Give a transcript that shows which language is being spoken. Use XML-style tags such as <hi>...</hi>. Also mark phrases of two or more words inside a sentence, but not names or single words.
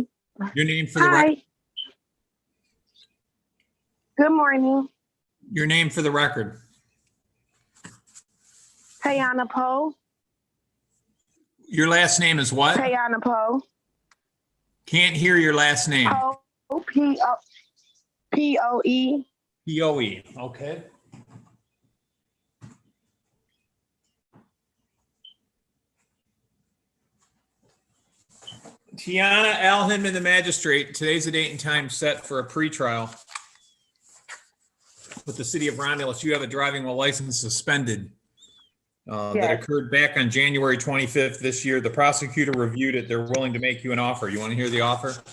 <en>Your name for the record. Hi. Good morning. Your name for the record. Tayana Poe. Your last name is what? Tayana Poe. Can't hear your last name. Poe. P-O-E. P-O-E. Okay. Tiana Al Hindman, the magistrate. Today's the date and time set for a pretrial with the city of Romulus. You have a driving while license suspended that Yes. occurred back on January 25th this year. The prosecutor reviewed it. They're willing to make you an offer. You want to hear the offer?</en>